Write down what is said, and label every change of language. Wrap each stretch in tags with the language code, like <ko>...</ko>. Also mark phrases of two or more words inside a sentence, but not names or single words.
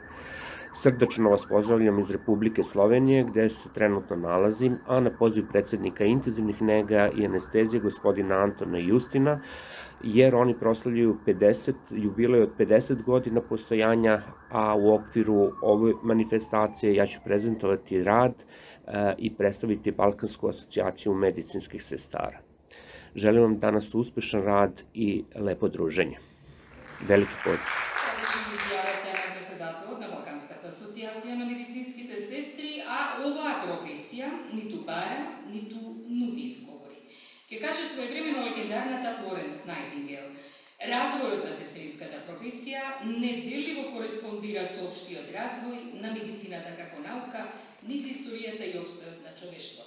<sr>Srdačno vas pozdravljam iz Republike Slovenije, gde se trenutno nalazim, a na poziv predsjednika intenzivnih nega i anestezije gospodina Antona Justina, jer oni proslavljaju jubilej od 50 godina postojanja, a u okviru ove manifestacije ja ću prezentovati rad i predstaviti Balkansku asocijaciju medicinskih sestara. Želim vam danas uspešan rad i lepo druženje. Veliki pozdrav.</sr> <mk>Асоцијација на медицинските сестри, а оваа професија ниту бара, ниту нуди изговори. Ке каже своевремено легендарната Флоренс Најтингел, развојот на сестринската професија неделиво кореспондира со општиот развој на медицината како наука, низ историјата и обстојот на човештвото.</mk>